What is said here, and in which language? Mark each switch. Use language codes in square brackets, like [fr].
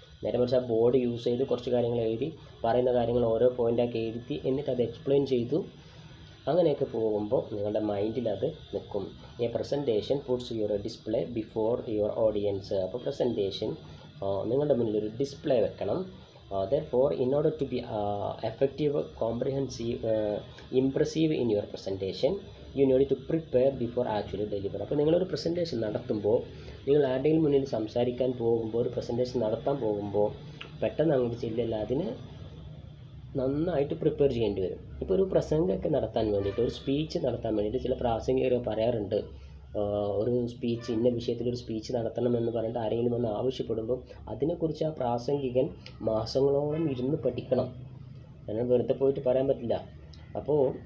[ml] നേരെ മറിച്ച് ആ ബോർഡ് യൂസ് ചെയ്ത് കുറച്ച് കാര്യങ്ങൾ എഴുതി, പറയുന്ന കാര്യങ്ങൾ ഓരോ പോയിൻ്റാക്കി എഴുതി, എന്നിട്ട് അത് എക്സ്പ്ലെയിൻ ചെയ്തു, അങ്ങനെയൊക്കെ പോകുമ്പോൾ നിങ്ങളുടെ മൈൻഡിൽ അത് നിൽക്കും. [en] A presentation puts your display before your audience. [ml] അപ്പോൾ പ്രസൻറ്റേഷൻ നിങ്ങളുടെ മുന്നിലൊരു ഡിസ്പ്ലേ വെക്കണം. [en] Therefore, in order to be effective, comprehensive, impressive in your presentation, you need to prepare before actually deliver. [ml] അപ്പോൾ നിങ്ങളൊരു പ്രസൻറ്റേഷൻ നടത്തുമ്പോൾ, നിങ്ങൾ ആരുടെയും മുന്നിൽ സംസാരിക്കാൻ പോകുമ്പോൾ, ഒരു പ്രസൻറ്റേഷൻ നടത്താൻ പോകുമ്പോൾ പെട്ടെന്ന് അങ്ങോട്ട് ചെല്ലില്ല, അതിന് നന്നായിട്ട് പ്രിപ്പയർ ചെയ്യേണ്ടി വരും. ഇപ്പോൾ ഒരു പ്രസംഗമൊക്കെ നടത്താൻ വേണ്ടിയിട്ട്, ഒരു സ്പീച്ച് നടത്താൻ വേണ്ടിയിട്ട് ചില പ്രാസംഗികർ പറയാറുണ്ട്, ഒരു സ്പീച്ച്, ഇന്ന വിഷയത്തിലൊരു സ്പീച്ച് നടത്തണമെന്ന് പറഞ്ഞിട്ട് ആരെങ്കിലും വന്ന് ആവശ്യപ്പെടുമ്പോൾ അതിനെക്കുറിച്ച് ആ പ്രാസംഗികൻ മാസങ്ങളോളം ഇരുന്ന് പഠിക്കണം. അങ്ങനെ വെറുതെ പോയിട്ട് പറയാൻ പറ്റില്ല. അപ്പോൾ